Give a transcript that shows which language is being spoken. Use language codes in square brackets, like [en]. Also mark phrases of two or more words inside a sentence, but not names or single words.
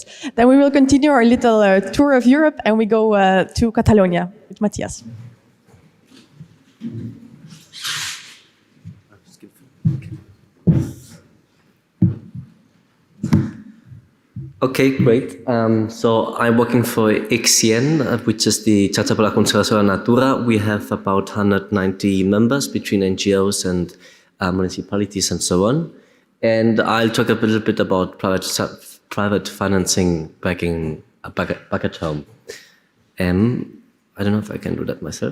[en] Then we will continue our little tour of Europe and we go to Catalonia with Matthias. Okay, great. So I'm working for ICSIEN, which is the Xarxa per la Conservació de la Natura. We have about 190 members between NGOs and municipalities and so on. And I'll talk a little bit about private financing back at home. I don't know if I can do that myself.